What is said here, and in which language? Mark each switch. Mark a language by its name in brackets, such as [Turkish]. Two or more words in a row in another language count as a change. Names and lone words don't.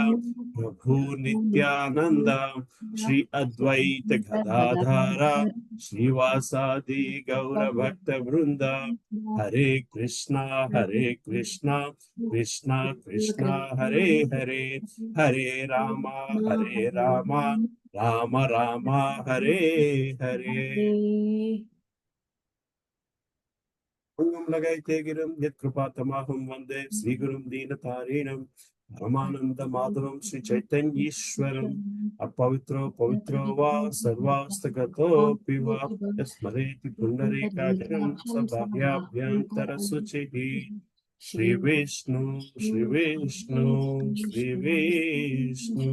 [Sanskrit] प्रभु नित्यानन्द श्री अद्वैत गदाधर श्रीवासादि गौर भक्त वृन्द हरे कृष्ण कृष्ण कृष्ण हरे हरे हरे राम राम राम हरे हरे. లగైతే గిరం యత్కృపాతమాహం వందే శ్రీగురుం దీనతారీణం పరమానంద మాధవం శ్రీ చైతన్యీశ్వరం అపవిత్రో పవిత్రో వా సర్వాస్తగతోపి వా స్మరేతి పుండరీకాక్షం సభాభ్యంతర శుచిః శ్రీ విష్ణు శ్రీ విష్ణు శ్రీ విష్ణు.